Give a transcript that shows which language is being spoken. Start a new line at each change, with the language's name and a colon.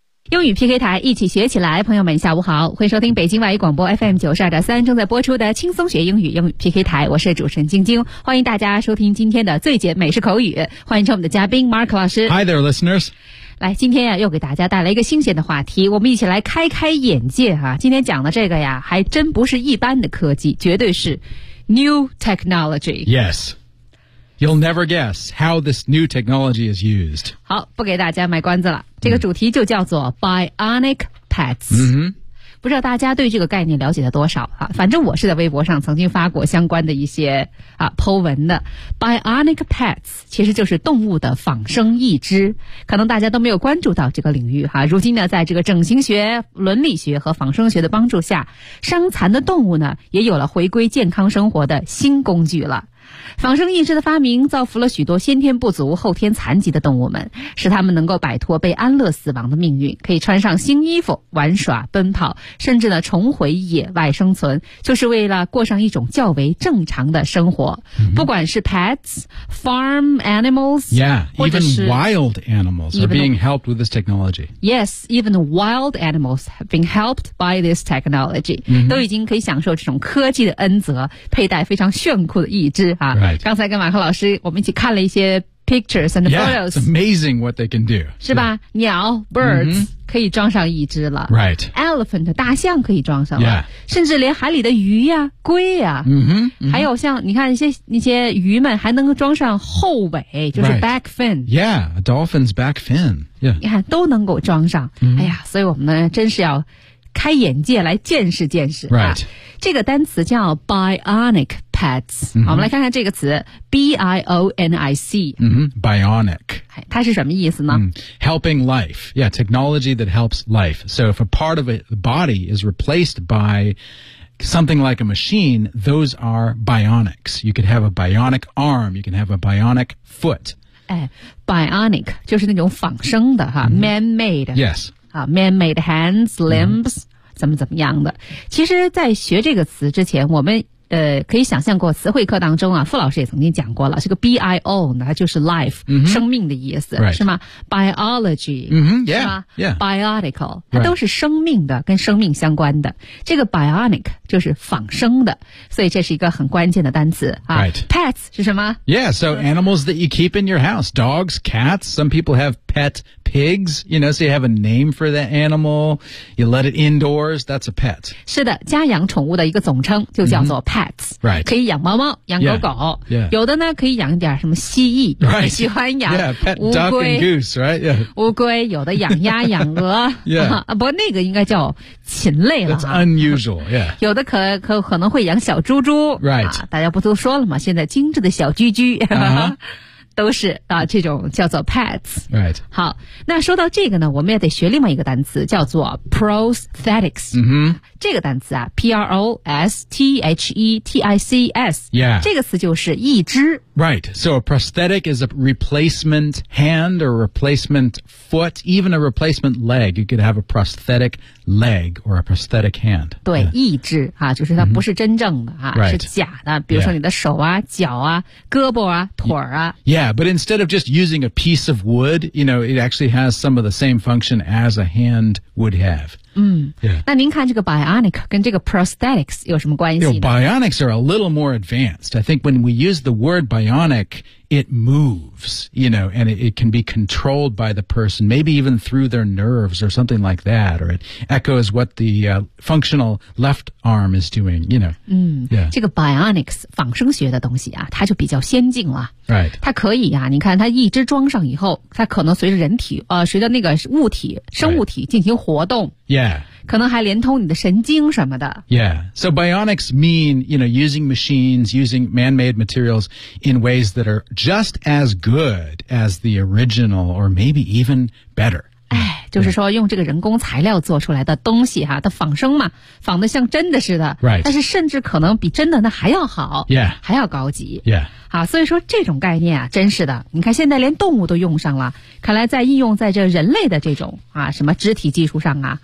Chinese: 英语 PK 台，一起学起来。朋友们下午好，欢迎收听北京外语广播 FM92.3 正在播出的轻松学英语英语 PK 台，我是主持人晶晶，欢迎大家收听今天的最简美式口语，欢迎我们的嘉宾 Mark 老师。
English: Hi there listeners。
Chinese: 来，今天呀，又给大家带来一个新鲜的话题，我们一起来开开眼界啊！今天讲的这个呀，还真不是一般的科技，绝对是
English: new technology。 Yes, you'll never guess how this new technology is used.
Chinese: 好，不给大家卖关子了，这个主题就叫做 bionic pets。 Mm-hmm. 不知道大家对这个概念了解的多少啊？反正我是在微博上曾经发过相关的一些啊 po 文的。 Bionic pets 其实就是动物的仿生义肢，可能大家都没有关注到这个领域哈、啊。如今呢，在这个整形学、伦理学和仿生学的帮助下，伤残的动物呢也有了回归健康生活的新工具了。仿生义肢的发明造福了许多先天不足后天残疾的动物们，使他们能够摆脱被安乐死亡的命运，可以穿上新衣服玩耍奔跑，甚至呢重回野外生存，就是为了过上一种较为正常的生活、 mm-hmm. 不管是
English: pets farm animals yeah even wild animals are being helped with this technology yes even wild animals have been helped by this technology、 mm-hmm.
Chinese: 都已经可以享受这种科技的恩泽，佩戴非常炫酷的义肢啊。
English: Right.
Chinese: 刚才跟马克老师我们一起看了一些
English: pictures and photos. Yeah, it's amazing what they can do.
Chinese: 是吧、
English: yeah.
Chinese: 鸟 birds、mm-hmm. 可以装上义肢了。
English: Right.
Chinese: Elephant, 大象可以装上了。
English: Yeah.
Chinese: 甚至连海里的鱼呀、啊、龟呀、啊 mm-hmm, mm-hmm. 还有像你看那些鱼们还能装上后尾，就是 back fin.、
English: Right. Yeah, a dolphin's back fin. Yeah.
Chinese: 你看都能够装上。 Mm-hmm. 哎呀，所以我们呢真是要开眼界来见识见识。
English: Right.、
Chinese: 啊、这个单词叫 bionic.
English: Pets、 mm-hmm.
Chinese: 好，我们来看看这个词 B-I-O-N-I-C、
English: mm-hmm. Bionic
Chinese: 它是什么意思呢、 mm.
English: Helping life Yeah, technology that helps life So if a part of the body is replaced by something like a machine Those are bionics You could have a bionic arm You can have a bionic foot、
Chinese: 哎、Bionic 就是那种仿生的哈、 mm-hmm.
English: Man-made Yes、啊、Man-made hands, limbs、mm-hmm.
Chinese: 怎么怎么样的其实在学这个词之前我们可以想象过词汇课当中啊傅老师也曾经讲过了这个 BIO 呢就是 life,、 mm-hmm. 生命的意思、
English: right.
Chinese: 是吗 ?biology,、
English: mm-hmm. yeah.
Chinese: 是吗、
English: yeah.
Chinese: ?biotical, 它都是生命的、
English: right.
Chinese: 跟生命相关的。这个 bionic 就是仿生的所以这是一个很关键的单词、啊
English: right.
Chinese: ,pets 是什么
English: ?yeah, so animals that you keep in your house, dogs, cats, some people have pet pigs, you know, so you have a name for that animal, you let it indoors, that's a pet.
Chinese: 是的家养宠物的一个总称就叫做 pet.、
English: Mm-hmm. Right.
Chinese: 可以养猫猫养狗狗
English: yeah, yeah.
Chinese: 有的呢可以养一点什么蜥蜴、
English: right.
Chinese: 喜欢养
English: yeah, pet duck and goose, right?、Yeah.
Chinese: 乌龟有的养鸭养鹅、
English: yeah.
Chinese: 啊、不过那个应该叫禽类了
English: That's unusual, yeah.
Chinese: 有的可能会养小猪猪、
English: right.
Chinese: 啊、大家不都说了吗现在精致的小居居、 uh-huh. 都是啊，这种叫做 pets。
English: Right.
Chinese: 好，那说到这个呢，我们也得学另外一个单词，叫做 prosthetics。嗯哼，这个单词啊 ，prosthetics。
English: Yeah.
Chinese: 这个词就是义肢。
English: Right. So a prosthetic is a replacement hand or replacement foot, even a replacement leg. You could have a prosthetic leg or a prosthetic hand.
Chinese: 对， yeah. 义肢啊，就是它不是真正的啊，
English: right.
Chinese: 是假的。比如说你的手啊、
English: yeah.
Chinese: 脚啊、胳膊啊、腿啊。
English: Yeah, but instead of just using a piece of wood, you know, it actually has some of the same function as a hand would have. 嗯、 yeah.
Chinese: 那您看这个 bionic 跟这个 prosthetics 有什么关系呢
English: you know, Bionics are a little more advanced. I think when we use the word bionic, it moves, you know, and it can be controlled by the person, maybe even through their nerves or something like that, or it echoes what the、functional left arm is doing, you know. 嗯、yeah.
Chinese: 这个 bionics, 仿生学的东西啊它就比较先进了。
English: Right.
Chinese: 它可以啊你看它一只装上以后它可能随着人体随着那个物体生物体进行活动。
English: Right. Yeah.
Chinese: 可能还连通你的神经什么的。
English: Yeah. So bionics mean, you know, using machines, using man-made materials in ways that are just as good as the original or maybe even better.
Chinese: 就是说用这个人工材料做出来的东西哈，它仿生嘛，仿得像真的似的。
English: Right.
Chinese: 但是甚至可能比真的那还要好。
English: Yeah.
Chinese: 还要高级。
English: Yeah.
Chinese: 好，所以说这种概念啊，真是的，你看现在连动物都用上了，看来在应用在这人类的这种啊什么肢体技术上啊、